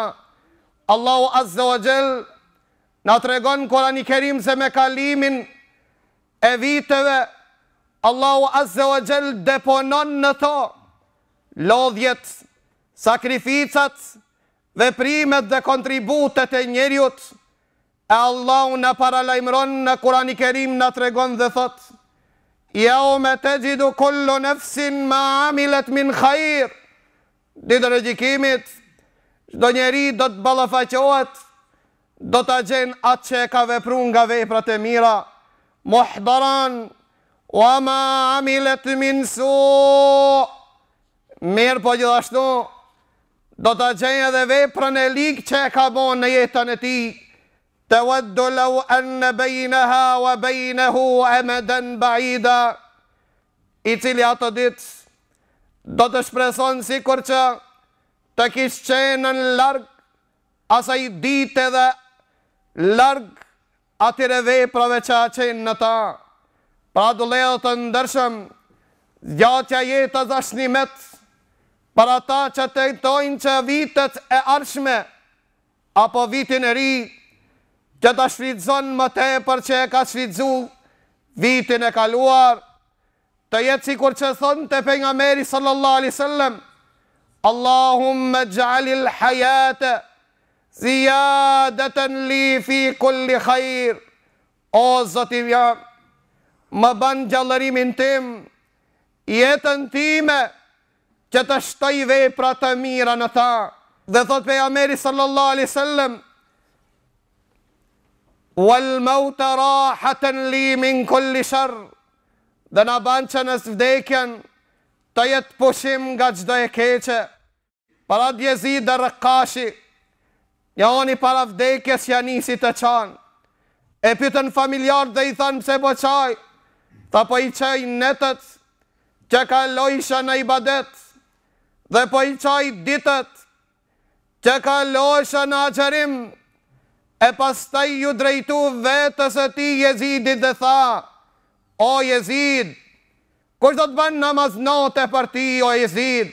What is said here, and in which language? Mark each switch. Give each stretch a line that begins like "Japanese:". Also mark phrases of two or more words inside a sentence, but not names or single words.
Albanian: Allahu
Arabic: عز وجل
Albanian: na tregon në Kur'anin e Kerim se me kalimin e viteve Allahu
Arabic: عز وجل
Albanian: deponon në to lodhjet, sakrificat, veprimet dhe kontributet e njeriut. E Allahu në paralajmëron në Kur'anin e Kerim në tregon dhe thot,
Arabic: يوم تجد كل نفس ما عملت من خير.
Albanian: Ditën e gjykimit, çdo njeri do të ballafaqohet, do ta gjen atë që e ka vepruar nga veprat e mira,
Arabic: محضرا وما عملت من سوء.
Albanian: Mirë po gjithashtu do ta gjej edhe veprën e ligë që e ka bën në jetën e tij.
Arabic: تود لو أن بينها وبينه أمدا بعيدا.
Albanian: I cili ato ditë do të shpreson sikur që të kishte qenën larg asaj dite dhe larg atyre veprave që a qenë në ta. Pra vëllezër të ndershëm, zgjatja jetës është nimet për ata që të jetojnë që vitet e ardhshme apo vitin e ri, që ta shfrytëzon më tepër që e ka shfrytzu vitin e kaluar, të jetë sikur që thonte pejgamberi
Arabic: صلى الله عليه وسلم, اللهم اجعل الحياة زيادة لي في كل خير.
Albanian: O Zoti jam, më ban gjallërimin tim, jetën time, që të shtoj vepra të mira në ta. Dhe thot pejgamberi
Arabic: صلى الله عليه وسلم, والموت راحة لي من كل شر.
Albanian: Dhe na ban që në vdekjen të jetë pushim nga çdo e keqe. Para Jezid ar-Raqashi, jani para vdekjes ja nisi të qanë. E pyetën familjarët dhe i thanë pse po qaj? Tha po i qaj netët që kalojsha në ibadet, dhe po i qaj ditët që kalojsha në agjerim, e pastaj ju drejtu vetës e ti Jezidit dhe tha, o Jezid, kush do të bën namaz natë për ti, o Jezid?